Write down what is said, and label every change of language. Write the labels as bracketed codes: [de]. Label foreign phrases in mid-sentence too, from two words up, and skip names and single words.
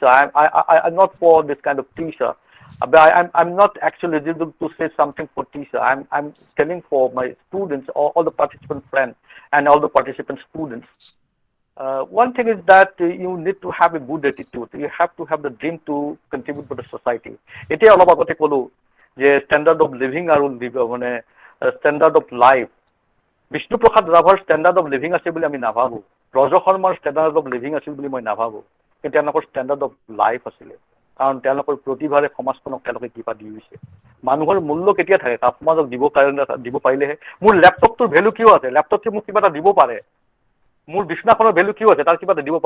[en] I'm not for this kind of teacher. But I'm not actually eligible to say something for teacher. I'm telling for my students, all the participant friends and all the participant students. One thing is that you need to have a good attitude. You have to have the dream to contribute to the society. [as] এতিয়া অলপ আগতে ক'লো যে [en] standard of living [as] আৰু মানে [en] standard of life. [as] বিষ্ণুপ্ৰসাদ ৰাভাৰ [en] standard of living [as] আছে বুলি আমি নাভাবোঁ। ৰজ শৰ্মাৰ [en] standard of living [as] আছিল বুলি মই নাভাবোঁ। কিন্তু তেওঁলোকৰ [en] standard of life [as] আছিলে। কাৰণ তেওঁলোকৰ প্ৰতিভাৰে সমাজখনক তেওঁলোকে কিবা দি গৈছে। মানুহৰ মূল্য কেতিয়া থাকে? সমাজক দিব পাৰিলেহে। মোৰ লেপটপটোৰ ভেলু কিয় আছে? লেপটপটোৱে মোক কিবা এটা দিব পাৰে। মোৰ বিছনাখনৰ ভেলু কিয় আছে? তাৰ কিবা এটা দিব পাৰে।